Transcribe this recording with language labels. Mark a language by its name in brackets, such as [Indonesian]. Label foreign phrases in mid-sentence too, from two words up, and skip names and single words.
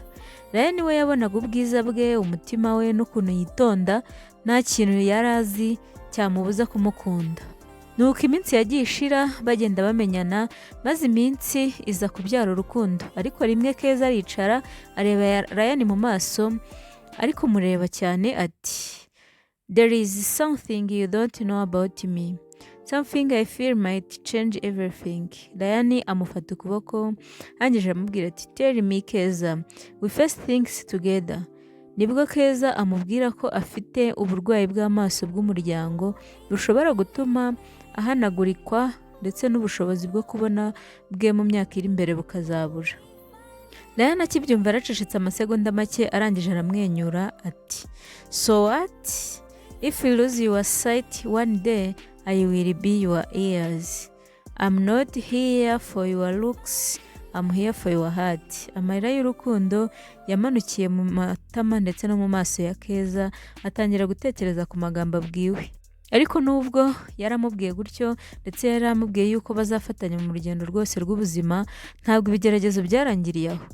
[Kinyarwanda] Ryan we yabonaga ubwiza bwe, umutima we n'ukuntu yitonda, nta kintu yari azi cyamubuza kumukunda. Nuko iminsi yagiye ishira bagenda bamenyana, maze iminsi iza kubyara urukundo. Ariko rimwe Keza aricara areba Ryan mu maso, ariko mureba cyane ati [English] "There is something you don't know about me. Something I feel might change everything." [Kinyarwanda] Ryan amufata ukuboko, arangije amubwira ati [English] "Tell me Keza, we face things together." [Kinyarwanda] Nibwo Keza amubwira ko afite uburwayi bw'amaso bw'umuryango bushobora gutuma ahanagurikwa ndetse n'ubushobozi bwo kubona bwe mu myaka iri imbere bukazabura. Ryan akibyumva aracecetse amasegonda make, arangije aramwenyura ati [English] "So what? If you lose your sight one day, I will be your ears. I'm not here for your looks, I'm here for your heart." [Kinyarwanda] Amarira y'urukundo yamanukiye mu matama ndetse no mu maso ya Keza, atangira gutekereza ku magambo abwiwe. Ariko nubwo yaramubwiye gutyo ndetse yaramubwiye yuko bazafatanya mu rugendo rwose rw'ubuzima, ntabwo ibigeragezo byarangiriye aho.